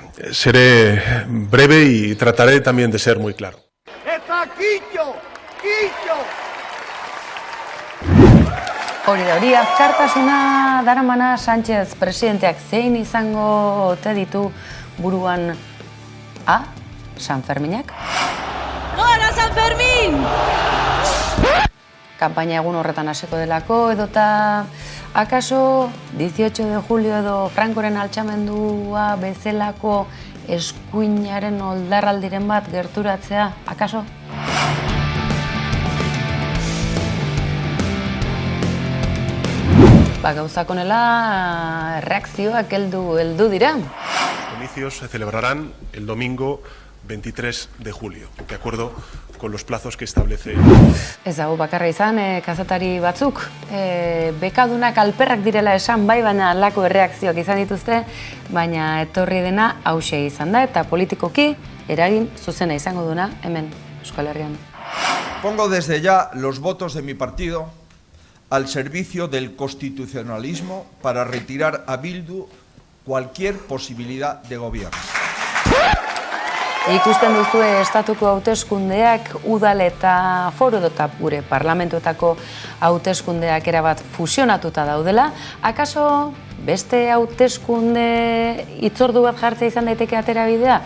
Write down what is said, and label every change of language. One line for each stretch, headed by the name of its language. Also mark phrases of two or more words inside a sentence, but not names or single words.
Spanish: Seré breve y trataré también de ser muy claro. ¡Está Quillo! ¡Quillo!
Basque: Hori azkartasuna daramana Sánchez presidenteak zein izango ote ditu buruan San Ferminak? Gora San Fermin! Kanpaina egun horretan hasiko delako edota akaso
Spanish: 18 de julio
Basque: edo Frankoren altxamendua bezalako eskuinaren oldarraldiren bat gerturatzea, akaso? Gauzak honela reakzioak heldu dira.
Spanish: Los comicios se celebrarán el domingo 23 de julio, de acuerdo con los plazos que establece.
Basque: Ez dago bakarra izan, kazetari batzuk, bekadunak alperrak direla esan bai, baina lako erreakzioak izan dituzte, baina etorri dena hauxe izan da, eta politikoki eragin zuzena izango duna hemen Euskal Herrian.
Spanish: Pongo desde ya los votos de mi partido al servicio del constitucionalismo para retirar a Bildu cualquier posibilidad de gobierno.
Basque: Ikusten duzue estatuko hauteskundeak udal eta foru edota gure parlamentuetako hauteskundeak erabat fusionatuta daudela. Akaso beste hauteskunde hitzordu bat jartzea izan daiteke aterabidea?